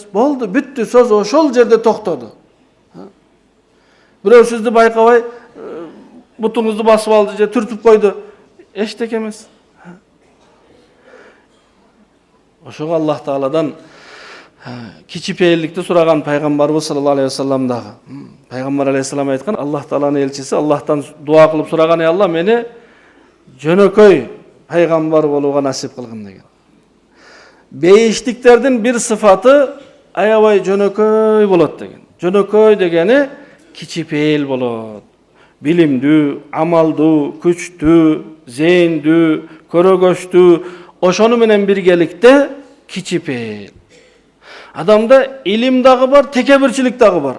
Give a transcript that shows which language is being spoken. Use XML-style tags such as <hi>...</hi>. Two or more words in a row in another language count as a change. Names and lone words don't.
<ky>Болду, бүттү, сөз ошол жерде токтоду. Бирөө сизди байкабай, бутуңузду басып алды же түртүп койду. Эчтеке эмес. Ошого Аллах Тааладан кичипейилдикти сураган пайгамбарыбыз</ky> <ar>صلى الله عليه وسلم</ar> <ky>дагы. Пайгамбар алейхиссалам айткан, Аллах Тааланын элчиси Аллахтан дуа кылып сураган, Алла мени жөнөкөй пайгамбар болууга насип кылгын деген. Бейиштиктердин bir sıfatı аябай жөнөкөй болот деген. Жөнөкөй дегени кичипейил болот. Билимдүү, амалдуу, күчтүү, зээндүү, көрөгөчтүү, ошону менен биргеликте кичипейил. Адамда илим дагы бар, tekebirçilik дагы бар.</ky>